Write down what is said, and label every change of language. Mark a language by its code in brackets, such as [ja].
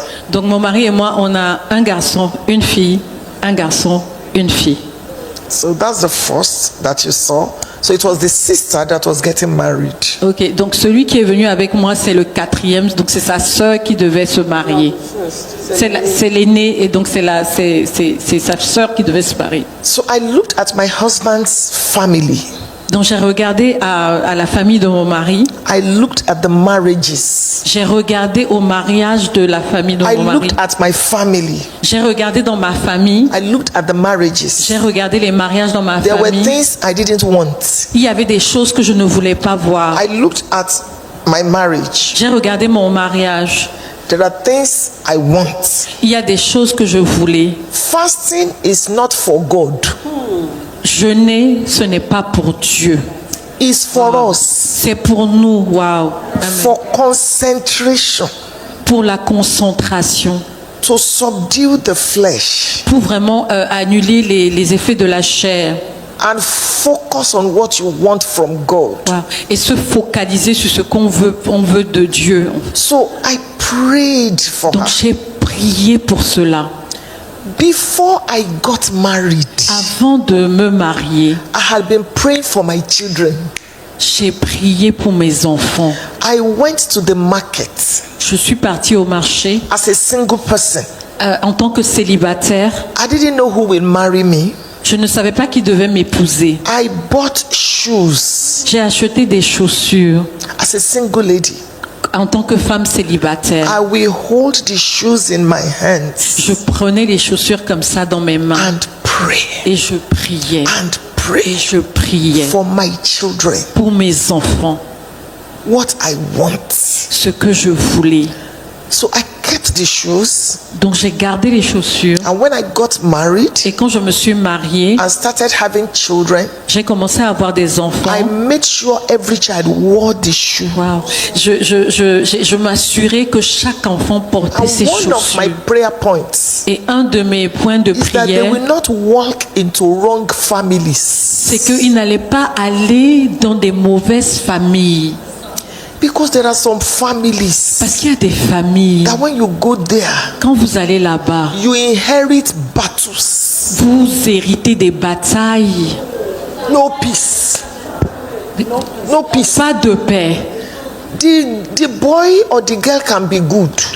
[fr] Donc mon mari et moi, on a un garçon, une fille, un garçon, une fille. [en] So that's the first that you saw. So it was the sister that was getting married. [fr] Ok, donc celui qui est venu avec moi, c'est le 4e, donc c'est sa sœur qui devait se marier. C'est l'aîné et donc c'est sa sœur qui devait se marier. [en] So I looked at my husband's family. [fr] Donc j'ai regardé à la famille de mon mari, [en] I looked at the marriages. [fr] j'ai regardé au mariage de la famille de [en] I [fr] mon mari, [en] looked at my family. [fr] j'ai regardé dans ma famille, [en] I looked at the marriages. [fr] j'ai regardé les mariages dans ma [en] There were [fr] famille. [en] things I didn't want. [fr] Il y avait des choses que je ne voulais pas voir. [en] I looked at my marriage. [fr] J'ai regardé mon mariage. [en] There are things I want. [fr] Il y a des choses que je voulais. [en] Fasting is not for God. [fr] Jeûner, ce n'est pas pour Dieu. [en] It's for us. [fr] C'est pour nous, waouh. Amen. [en] For concentration. [fr] Pour la concentration. [en] To subdue the flesh. [fr] Pour vraiment annuler les effets de la chair. [en] And focus on what you want from God. Wow. [fr] Et se focaliser sur ce qu'on veut de Dieu. [en] So I prayed for [fr] Donc [en] her. [fr] j'ai prié pour cela. [en] Before I got married, [fr] Avant de me marier, [en] I had been praying for my children. [fr] j'ai prié pour mes enfants. [en] I went to the market [fr] Je suis partie au marché [en] as a single person. [fr] en tant que célibataire. [en] I didn't know who will marry me. [fr] Je ne savais pas qui devait m'épouser. [en] I bought shoes [fr] J'ai acheté des chaussures [en] as a single lady. [fr] en tant que femme célibataire. [en] I will hold the shoes in my hands [fr] Je prenais les chaussures comme ça dans mes mains [en] and pray [fr] et je priais. [en] and [fr] Et [en] pray [fr] je priais [en] for my children [fr] pour mes enfants, [en] what I want. [fr] ce que je voulais. [en] So I kept the shoes, [fr] Donc j'ai gardé les chaussures. [en] and when I got married [fr] Et quand je me suis mariée, [en] and started having children, [fr] j'ai commencé à avoir des enfants. [en] I made sure every child wore the shoe. Wow. [fr] Je m'assurais que chaque enfant portait ses [en] And one of my [fr] chaussures. [en] prayer points [fr] Et un de mes points de [en] is that they [fr] prière, [en] will not walk into wrong families. [fr] c'est qu'ils n'allaient pas aller dans des mauvaises familles. [en] Because there are some families [fr] Parce qu'il y a des familles, [en] that when you go there, [fr] quand vous allez là-bas, [en] you inherit battles. [fr] vous héritez des batailles, [en] No peace. No peace. [fr] pas de paix. [en] The boy or the girl can be good,